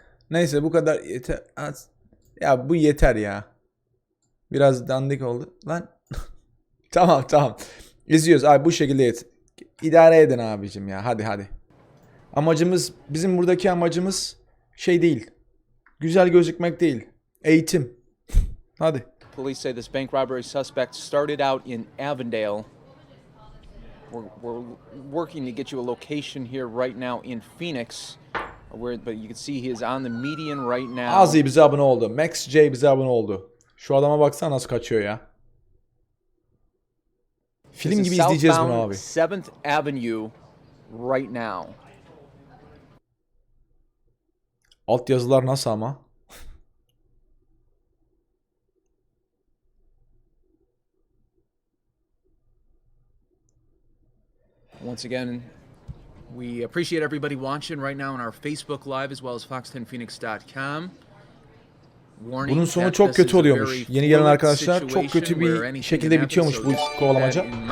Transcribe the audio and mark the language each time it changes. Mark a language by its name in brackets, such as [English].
[Turkish] Neyse bu kadar yeter. Ya bu yeter ya. Biraz dandik oldu. Lan. Tamam. İzliyoruz abi, bu şekilde İdare edin abicim ya. Hadi. Bizim buradaki amacımız şey değil. Güzel gözükmek değil. Eğitim. Hadi. [English] Police say this bank robbery suspect started out in Avondale. We're working to get you a location here right now in Phoenix. But you can see he is on the median right now. [Turkish] Azi bize abone oldu. Max J bize abone oldu. Şu adama baksana nasıl kaçıyor ya. Film gibi izleyeceğiz bunu abi. [English] 7th Avenue right now. [Turkish] Alt yazılar nasıl ama? [English] Once again, we appreciate everybody watching right now on our Facebook Live as well as fox10phoenix.com. [Turkish] Bunun sonu çok kötü oluyormuş. Yeni gelen arkadaşlar, çok kötü bir şekilde bitiyormuş bu kovalamaca.